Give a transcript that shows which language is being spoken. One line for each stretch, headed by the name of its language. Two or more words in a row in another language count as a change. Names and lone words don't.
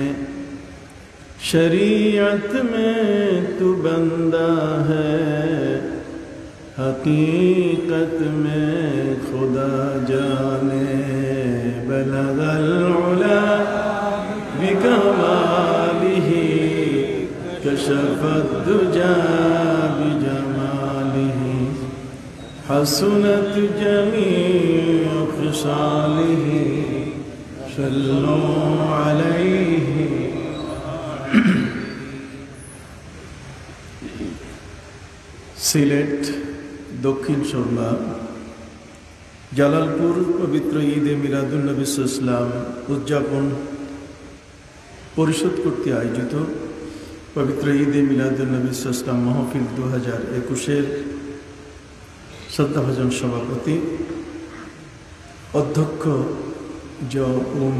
Urdu: شریعت میں تو بندہ ہے حقیقت میں خدا جانے
Arabic: بلغ العلا بکمالہ کشف الدجا بجمالہ حسنت جمیع خصالہ صلوا علیہ সিলেট
Bangla: দক্ষিণ সুরমা জালালপুর পবিত্র ঈদে মিলাদুন্নবী ইসলাম উদযাপন পরিষদ কর্তৃক আয়োজিত পবিত্র ঈদে মিলাদুন্নবী ইসলাম মাহফিল 2021-এর শ্রদ্ধাভাজন সভাপতি অধ্যক্ষ জ.ম.